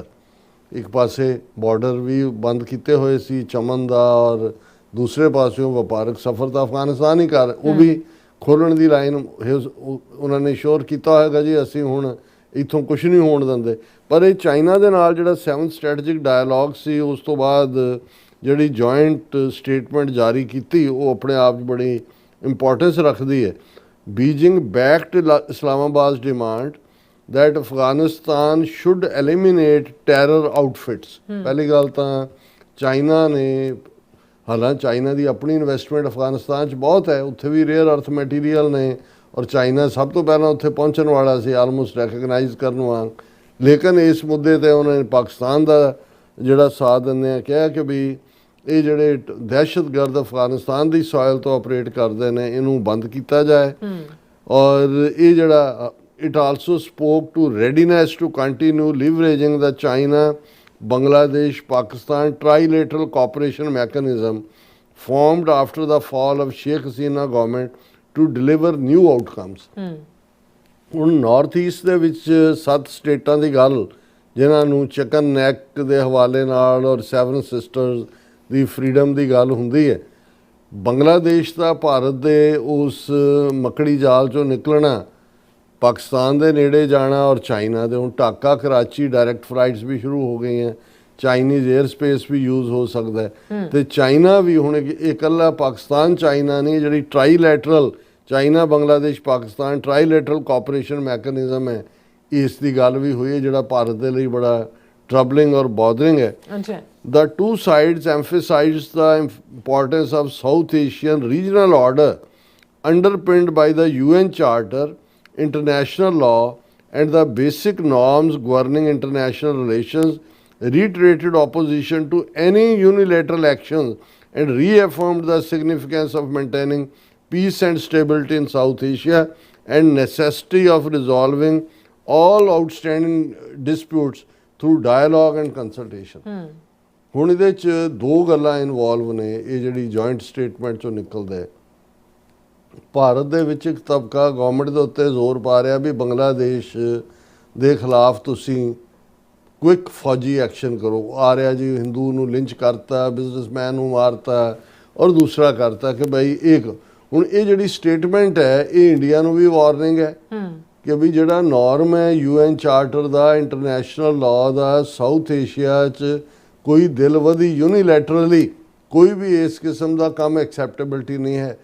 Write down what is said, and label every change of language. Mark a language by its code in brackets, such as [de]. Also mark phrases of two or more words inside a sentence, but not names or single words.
[pa] ਇੱਕ ਪਾਸੇ ਬਾਰਡਰ ਵੀ ਬੰਦ ਕੀਤੇ ਹੋਏ ਸੀ ਚਮਨ ਦਾ, ਔਰ ਦੂਸਰੇ ਪਾਸਿਓਂ ਵਪਾਰਕ ਸਫ਼ਰ ਤਾਂ ਅਫਗਾਨਿਸਤਾਨ ਹੀ ਕਰ, ਉਹ ਵੀ ਖੋਲ੍ਹਣ ਦੀ ਲਾਈਨ ਉਹਨਾਂ ਨੇ ਸ਼ੋਰ ਕੀਤਾ ਹੋਏਗਾ ਜੀ ਅਸੀਂ ਹੁਣ ਇੱਥੋਂ ਕੁਛ ਨਹੀਂ ਹੋਣ ਦਿੰਦੇ। ਪਰ ਇਹ ਚਾਈਨਾ ਦੇ ਨਾਲ ਜਿਹੜਾ 7th [en] strategic dialogue [pa] ਸੀ, ਉਸ ਤੋਂ ਬਾਅਦ ਜਿਹੜੀ [en] joint statement [pa] ਜਾਰੀ ਕੀਤੀ, ਉਹ ਆਪਣੇ ਆਪ 'ਚ ਬੜੀ ਇੰਪੋਰਟੈਂਸ ਰੱਖਦੀ ਹੈ। [en] Beijing backed Islamabad demand that Afghanistan should eliminate terror outfits। [pa] ਪਹਿਲੀ ਗੱਲ ਤਾਂ ਚਾਈਨਾ ਨੇ, ਹਾਲਾਂਕਿ ਚਾਈਨਾ ਦੀ ਆਪਣੀ ਇਨਵੈਸਟਮੈਂਟ ਅਫਗਾਨਿਸਤਾਨ 'ਚ ਬਹੁਤ ਹੈ, ਉੱਥੇ ਵੀ [en] rare earth material [pa] ਨੇ, ਔਰ ਚਾਈਨਾ ਸਭ ਤੋਂ ਪਹਿਲਾਂ ਉੱਥੇ ਪਹੁੰਚਣ ਵਾਲਾ ਸੀ [en] almost recognize [pa] ਕਰਨ ਵਾਂਗ। ਲੇਕਿਨ ਇਸ ਮੁੱਦੇ 'ਤੇ ਉਹਨਾਂ ਨੇ ਪਾਕਿਸਤਾਨ ਦਾ ਜਿਹੜਾ ਸਾਥ ਦਿੰਦੇ ਆ ਕਿਹਾ ਕਿ ਵੀ ਇਹ ਜਿਹੜੇ ਦਹਿਸ਼ਤਗਰਦ ਅਫਗਾਨਿਸਤਾਨ ਦੀ ਸੋਇਲ ਤੋਂ ਆਪਰੇਟ ਕਰਦੇ ਨੇ, ਇਹਨੂੰ ਬੰਦ ਕੀਤਾ ਜਾਏ। ਔਰ ਇਹ ਜਿਹੜਾ [en] it also spoke to readiness to continue leveraging the China, Bangladesh, Pakistan trilateral cooperation mechanism formed after the fall of Sheikh Hasina government to deliver new outcomes। [pa] ਹੁਣ ਨਾਰਥ ਈਸਟ ਦੇ ਵਿੱਚ 7 ਸਟੇਟਾਂ ਦੀ ਗੱਲ, ਜਿਨ੍ਹਾਂ ਨੂੰ [en] chicken neck [pa] ਦੇ ਹਵਾਲੇ ਨਾਲ ਔਰ 7 ਸਿਸਟਰਸ ਦੀ ਫਰੀडम ਦੀ ਗੱਲ ਹੁੰਦੀ ਹੈ, ਬੰਗਲਾਦੇਸ਼ ਦਾ ਭਾਰਤ ਦੇ ਉਸ ਮੱਕੜੀ ਜਾਲ 'ਚੋਂ ਨਿਕਲਣਾ, ਪਾਕਿਸਤਾਨ ਦੇ ਨੇੜੇ ਜਾਣਾ, ਔਰ ਚਾਈਨਾ ਦੇ ਹੁਣ ਢਾਕਾ ਕਰਾਚੀ [en] direct flights [pa] ਵੀ ਸ਼ੁਰੂ ਹੋ ਗਈਆਂ, [en] Chinese air space [pa] ਵੀ ਯੂਜ਼ ਹੋ ਸਕਦਾ ਹੈ। ਅਤੇ ਚਾਈਨਾ ਵੀ ਹੁਣ ਇਕੱਲਾ ਪਾਕਿਸਤਾਨ ਚਾਈਨਾ ਨਹੀਂ, ਜਿਹੜੀ ਟਰਾਈਲੈਟਰਲ ਚਾਈਨਾ ਬੰਗਲਾਦੇਸ਼ ਪਾਕਿਸਤਾਨ [en] trilateral cooperation mechanism [pa] ਹੈ, ਇਸ ਦੀ ਗੱਲ ਵੀ ਹੋਈ ਹੈ, ਜਿਹੜਾ ਭਾਰਤ ਦੇ ਲਈ ਬੜਾ ਟਰਬਲਿੰਗ ਔਰ ਬੋਦਰਿੰਗ ਹੈ। [en] The two sides emphasized the importance of South Asian regional order underpinned by the UN Charter, international law and the basic norms governing international relations, reiterated opposition to any unilateral actions and reaffirmed the significance of maintaining peace and stability in South Asia and necessity of resolving all outstanding disputes through dialogue and consultation। [pa] ਹੁਣ ਇਹਦੇ 'ਚ ਦੋ ਗੱਲਾਂ ਇਨਵੋਲਵ ਨੇ, ਇਹ ਜਿਹੜੀ [en] joint statement [pa] 'ਚੋਂ ਨਿਕਲਦਾ ਹੈ। ਭਾਰਤ ਦੇ ਵਿੱਚ ਇੱਕ ਤਬਕਾ ਗੌਰਮੈਂਟ ਦੇ ਉੱਤੇ ਜ਼ੋਰ ਪਾ ਰਿਹਾ ਵੀ ਬੰਗਲਾਦੇਸ਼ ਦੇ ਖਿਲਾਫ ਤੁਸੀਂ ਕੁਇਕ ਫੌਜੀ ਐਕਸ਼ਨ ਕਰੋ। ਆ ਰਿਹਾ ਜੀ ਹਿੰਦੂ ਨੂੰ ਲਿੰਚ ਕਰਤਾ, ਬਿਜ਼ਨਸਮੈਨ ਨੂੰ ਮਾਰਤਾ, ਔਰ ਦੂਸਰਾ ਕਰਤਾ ਕਿ ਭਾਈ ਹੁਣ ਇਹ ਜਿਹੜੀ ਸਟੇਟਮੈਂਟ ਹੈ, ਇਹ ਇੰਡੀਆ ਨੂੰ ਵੀ ਵਾਰਨਿੰਗ ਹੈ ਕਿ ਵੀ ਜਿਹੜਾ ਨੋਰਮ ਹੈ UN ਚਾਰਟਰ ਦਾ, [en] international law [pa] ਦਾ, ਸਾਊਥ ਏਸ਼ੀਆ 'ਚ ਕੋਈ ਦਿਲ ਵਧੀ ਯੂਨੀਲੈਟਰਲੀ ਕੋਈ ਵੀ ਇਸ ਕਿਸਮ ਦਾ ਕੰਮ ਐਕਸੈਪਟੇਬਿਲਿਟੀ ਨਹੀਂ ਹੈ।